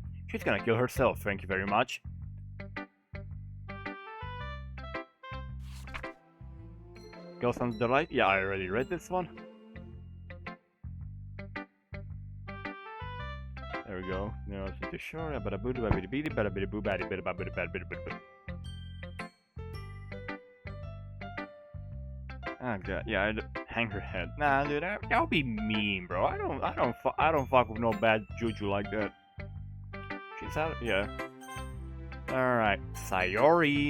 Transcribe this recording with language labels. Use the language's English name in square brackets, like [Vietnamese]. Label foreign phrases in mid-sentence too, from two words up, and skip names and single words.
[English] She's gonna kill herself, thank you very much. Ghost on the Light? Yeah, I already read this one. There we go. No, it's too short. Bada boo bada bidi bada bidi boo bada bada bada bada bada bada. Oh god, yeah, hang her head. Nah, dude, that would be mean, bro. I don't fuck with no bad juju like that. She's out, yeah. Alright, Sayori.